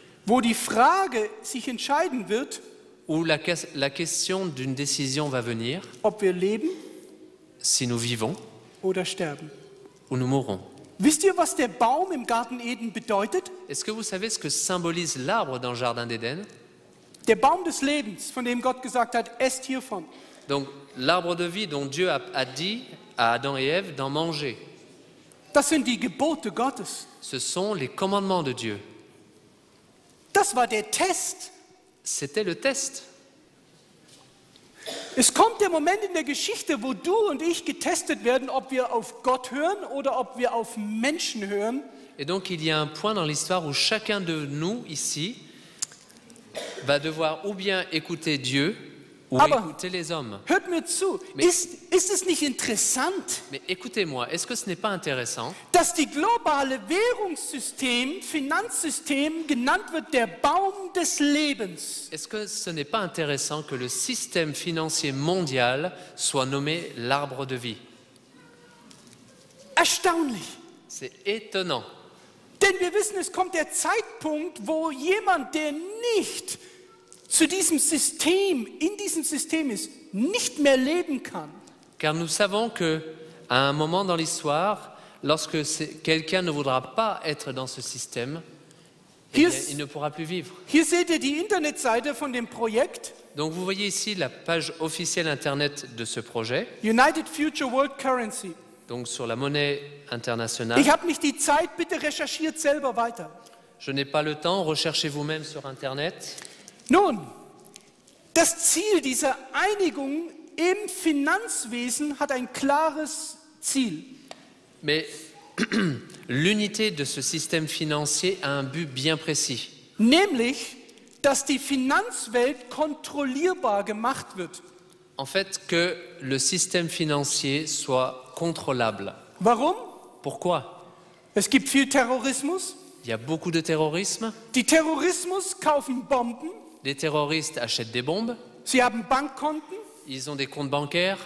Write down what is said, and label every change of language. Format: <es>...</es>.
<de>wo die Frage sich entscheiden wird,</de> <fr>où la question d'une décision va venir,</fr> <de>ob wir leben</de> <fr>si nous vivons</fr> <de>oder sterben.</de> <fr>ou nous mourrons.</fr> <de>Wisst ihr, was der Baum im Garten Eden bedeutet?</de> <fr>Est-ce que vous savez ce que symbolise l'arbre dans le Jardin d'Éden?</fr> <de>Der Baum des Lebens, von dem Gott gesagt hat, esst hiervon.</de> <fr>Donc l'arbre de vie dont Dieu a dit à Adam et Ève d'en manger.</fr> <de>Das sind die Gebote Gottes.</de> <fr>Ce sont les commandements de Dieu.</fr> <de>Das war der Test.</de> <fr>C'était le test.</fr> <de>Es kommt der Moment in der Geschichte, wo du und ich getestet werden, ob wir auf Gott hören oder ob wir auf Menschen hören.</de> <fr>Et donc il y a un point dans l'histoire où chacun de nous ici va devoir ou bien écouter Dieu ou écouter les hommes.</fr> <de>Hört mir zu, ist es nicht interessant,</de> <fr>Mais écoutez-moi, est-ce que ce n'est pas intéressant</fr> <de>dass die globale Währungssystem, Finanzsystem genannt wird der Baum des Lebens?</de> <fr>Est-ce que ce n'est pas intéressant que le système financier mondial soit nommé l'arbre de vie?</fr> <de>Erstaunlich.</de> <fr>C'est étonnant.</fr> <de>Denn wir wissen, es kommt der Zeitpunkt, wo jemand, der nicht zu diesem System, in diesem System ist, nicht mehr leben kann.</de> <fr>Car nous savons que à un moment dans l'histoire, lorsque quelqu'un ne voudra pas être dans ce système, eh bien, il ne pourra plus vivre.</fr> <de>Hier seht ihr die Internetseite von dem Projekt</de> <fr>Donc vous voyez ici la page officielle internet de ce projet,</fr> <en>United Future World Currency.</en> <fr>donc sur la monnaie internationale.</fr> <de>Ich habe nicht die Zeit, bitte recherchiert selber weiter.</de> <fr>Je n'ai pas le temps, recherchez vous-même sur internet.</fr> <de>Nun, das Ziel dieser Einigung im Finanzwesen hat ein klares Ziel.</de> <fr>Mais l'unité de ce système financier a un but bien précis.</fr> <de>Nämlich, dass die Finanzwelt kontrollierbar gemacht wird.</de> <fr>En fait, que le système financier soit contrôlable.</fr> <de>Warum?</de> <fr>Pourquoi?</fr> <de>Es gibt viel Terrorismus.</de> <fr>Il y a beaucoup de terrorisme.</fr> <de>Die Terrorismus kaufen Bomben.</de> <fr>Les terroristes achètent des bombes.</fr> <de>Sie haben Bankkonten.</de> <fr>Ils ont des comptes bancaires.</fr>